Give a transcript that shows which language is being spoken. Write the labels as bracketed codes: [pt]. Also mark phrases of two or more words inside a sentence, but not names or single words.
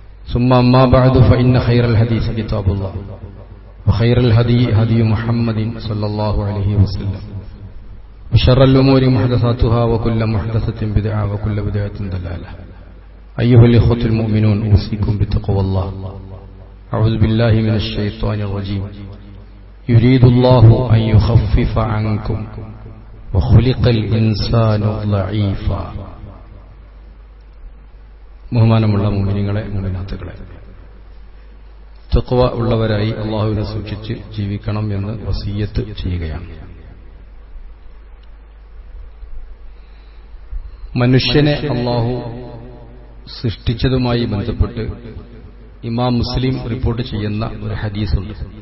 [ar] ثم أما بعد فإن خير الحديث كتاب الله وخير الهدي هدي محمد صلى الله عليه وسلم وشر الأمور محدثاتها وكل محدثة بدعة وكل بدعة ضلالة. أيها الإخوة المؤمنون، أوصيكم بتقوى الله. أعوذ بالله من الشيطان الرجيم. يريد الله أن يخفف عنكم وخلق الإنسان ضعيفا. [ml] ബഹുമാനമുള്ള മുഅ്മിനീങ്ങളെ, മുഅ്മിനാത്തുകളെ, തഖ്വ ഉള്ളവരായി അല്ലാഹുവിനെ സൂക്ഷിച്ച് ജീവിക്കണം എന്ന് വസിയ്യത്ത് ചെയ്യുകയാണ്. മനുഷ്യനെ അല്ലാഹു സൃഷ്ടിച്ചതുമായി ബന്ധപ്പെട്ട് ഇമാം മുസ്ലിം റിപ്പോർട്ട് ചെയ്യുന്ന ഒരു ഹദീസുണ്ട്.